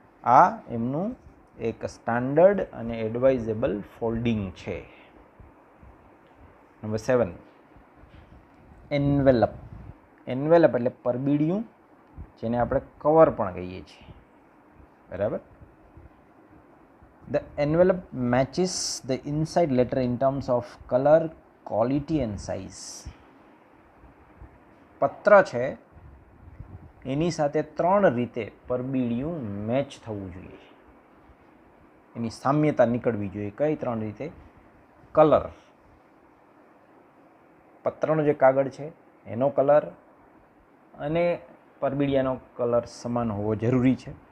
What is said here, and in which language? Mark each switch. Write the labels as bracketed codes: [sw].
[gu] આ એમનું એક સ્ટાન્ડર્ડ અને એડવાઇઝેબલ ફોલ્ડિંગ છે. Number 7, envelope. એન્વેલપ એટલે પરબીડિયું, જેને આપણે કવર પણ કહીએ છીએ, બરાબર. [en] The envelope matches the inside letter in terms of color, quality and size. [gu] પત્ર છે એની સાથે 3 રીતે પરબીડિયું મેચ થવું જોઈએ, એની સામ્યતા નીકળવી જોઈએ. કઈ 3 રીતે? કલર, પત્રનો જે કાગળ છે એનો કલર અને પરબીડિયાનો કલર સમાન હોવો જરૂરી છે.